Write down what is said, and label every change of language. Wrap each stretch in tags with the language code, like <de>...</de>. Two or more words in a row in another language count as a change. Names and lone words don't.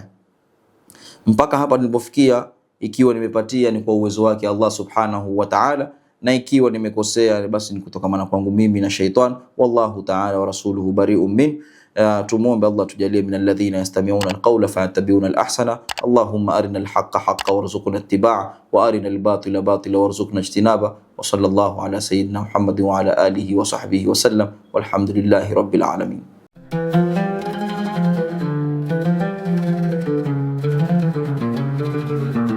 <sw>Mpaka hapa nilipofikia, ikiwa nimepatia ni kwa uwezo wake</sw> <ar>الله سبحانه وتعالى,</ar> <sw>na ikiwa nimekosea basi ni kutokana kwangu mimi na shaitan.</sw> <ar>والله تعالى ورسوله بريء من.</ar> <sw>Tumuombe Allah tujalie</sw> <ar>من الذين يستمعون القول فيتبعون الأحسن. اللهم أرنا الحق حقا وارزقنا اتباع وأرنا الباطل باطلا وارزقنا اجتناب. وصلى الله على سيدنا محمد وعلى آله وصحبه وسلم والحمد لله رب العالمين.</ar>